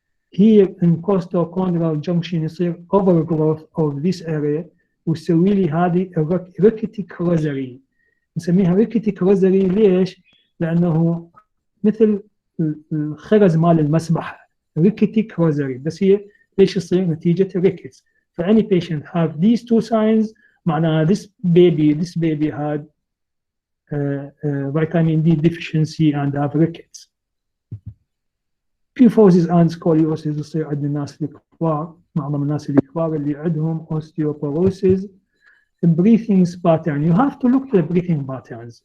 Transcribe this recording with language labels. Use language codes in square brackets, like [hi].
[en] Here in costochondral junction يصير overgrowth of this area [ar] ويسوي لي هذه [en] rickety rosary. [ar] نسميها rickety rosary ليش؟ لأنه مثل الخرز مال المسبح rickety rosary. بس هي ليش يصير؟ نتيجة rickets. [en] For any patient have these two signs, معناها this baby had vitamin D deficiency and have rickets. [ar] Kyphosis and scoliosis يصير عند الناس الكبار، معظم الناس الكبار اللي عندهم osteoporosis. [en] The breathing pattern, you have to look at the breathing patterns.